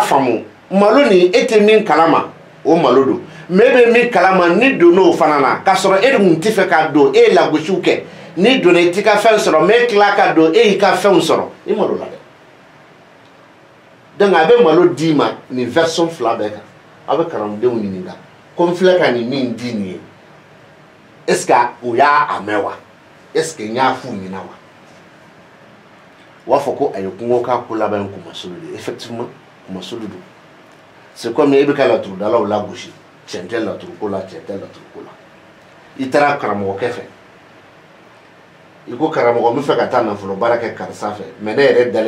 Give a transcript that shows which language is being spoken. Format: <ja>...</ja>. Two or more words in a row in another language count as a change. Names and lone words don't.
<bm>faamu malo nin e tɛ min kalama o malo don mɛ e bɛ min kalama ni donn'o fana na k'a sɔrɔ e de kun tɛ fɛ k'a don e ye lagosiw kɛ n'i donna i t'i ka fɛn sɔrɔ mɛ e tila ka don e y'i ka fɛnw sɔrɔ i malo la dɛ donc a bɛ malo d'i ma nin version 2 bɛɛ kan a bɛ karamɔgɔdenw ɲininka ko n filɛ ka nin min di nin ye</bm> <fr>est ce que</fr> <bm>o y'a mɛn wa</bm> <fr>est ce que</fr> <bm>n y'a f'u ɲɛna wa u b'a fɔ ko a ye kungo k'a ko laban ye kumasulu de effectivement kumasulu don</bm> <fr>c'est comme</fr> <bm>e bɛ ka laturudalaw lagosi cɛn tɛ laturuko la cɛn tɛ laturuko la i taara karamɔgɔkɛ fɛ i ko karamɔgɔ n bɛ fɛ ka taa nafolo baara kɛ karisa fɛ mɛ ne yɛrɛ</bm>